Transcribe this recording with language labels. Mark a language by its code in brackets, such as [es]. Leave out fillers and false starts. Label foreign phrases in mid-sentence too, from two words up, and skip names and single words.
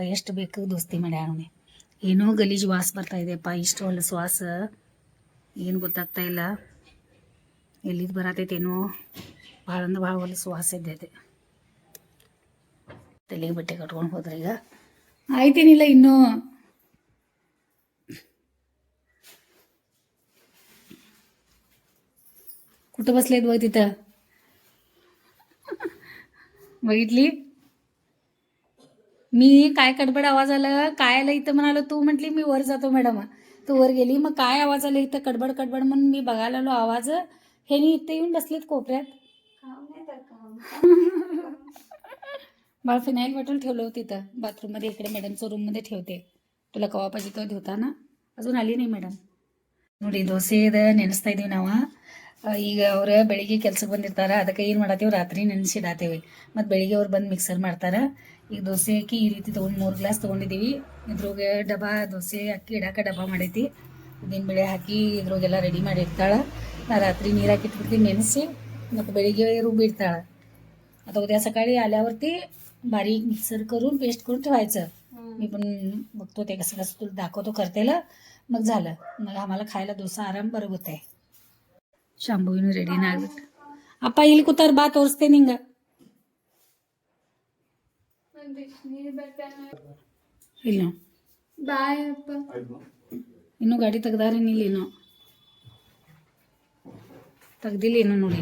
[kn] ಎಷ್ಟು ಬೇಕು ದೋಸ್ತಿ ಮಾಡ್ಯಾವಣೆ. ಏನೋ ಗಲೀಜು ವಾಸ ಬರ್ತಾ ಇದೆಯಪ್ಪ. ಇಷ್ಟು ಹೊಲಸು ವಾಸ ಏನು ಗೊತ್ತಾಗ್ತಾ ಇಲ್ಲ. ಎಲ್ಲಿದ್ದು ಬರತೈತೇನೋ. ಭಾಳ ಅಂದ್ರೆ ಭಾಳ ಹೊಲಸು ವಾಸ ಇದ್ದೈತೆ. ತಲೆಗೆ ಬಟ್ಟೆ ಕಟ್ಕೊಂಡು ಹೋದ್ರೆ ಈಗ ಆಯ್ತೇನಿಲ್ಲ ಇನ್ನೂ. [mr] कुठं बसलेत बघ तिथं बघितली मी काय कडबड आवाज आला काय आलं इथं म्हणालो. तू म्हटली मी वर जातो मॅडम. तू वर गेली, मग काय आवाज आला इथं कडबड कडबड म्हणून मी बघायला आलो आवाज. हे इथं येऊन बसलेत कोपऱ्यात. मला फिनाईल बॉटल ठेवलं होतं तिथं बाथरूममध्ये. इकडे मॅडमच्या रूममध्ये ठेवते. तुला कवा पाहिजे तो धुता ना. अजून आली नाही [kn] ಮೇಡಮ್. ನೋಡಿ ದೋಸೆ ಇದೆ ನೆನೆಸ್ತಾ ಇದೀವಿ ನಾವು. ಈಗ ಅವ್ರು ಬೆಳಿಗ್ಗೆ ಕೆಲ್ಸಕ್ಕೆ ಬಂದಿರ್ತಾರೆ. ಅದಕ್ಕೆ ಏನು ಮಾಡತ್ತೀವಿ ರಾತ್ರಿ ನೆನೆಸಿಡಾತೀವಿ. ಮತ್ತು ಬೆಳಿಗ್ಗೆ ಅವ್ರು ಬಂದು ಮಿಕ್ಸರ್ ಮಾಡ್ತಾರೆ. ಈಗ ದೋಸೆ ಅಕ್ಕಿ ಈ ರೀತಿ ತೊಗೊಂಡು 3 ಗ್ಲಾಸ್ ತೊಗೊಂಡಿದ್ದೀವಿ. ಇದ್ರಾಗೆ ಡಬ್ಬ ದೋಸೆ ಅಕ್ಕಿ ಇಡಾಕ ಡಬ್ಬ ಮಾಡೈತಿ. ಉದ್ದಿನಬೇಳೆ ಹಾಕಿ ಇದ್ರಾಗೆಲ್ಲ ರೆಡಿ ಮಾಡಿರ್ತಾಳೆ. ನಾ रात्री ನೀರು ಹಾಕಿ ಇಟ್ಬಿಡ್ತೀನಿ ನೆನೆಸಿ. ಮತ್ತು ಬೆಳಿಗ್ಗೆ ರುಬ್ಬಿಡ್ತಾಳೆ. [mr] आता उद्या सकाळी आल्यावरती बारीक मिक्सर करून पेस्ट करून ठेवायचं. मी पण बघतो ते कसं कसं तुला दाखवतो करतेला. मग झालं. मग आम्हाला खायला डोसा आराम बरं होत आहे. [kn] ಶಾಂಭವಿನೂ ರೆಡಿನ ಆಗ್ಬಿಟ್ಟು. ಅಪ್ಪ ಇಲ್ಲಿ ಕೂತಾರ, ಬಾ ತೋರಿಸ್ತೇ ನಿಂಗ. ಇಲ್ಲ ಬಾಯ್ ಅಪ್ಪ. ಇನ್ನೂ ಗಾಡಿ ತೆಗ್ದಾರೇನಿಲ್ಲ, ಇನ್ನೂ ತೆಗ್ದಿಲ್ಲ ಇನ್ನೂ ನೋಡಿ.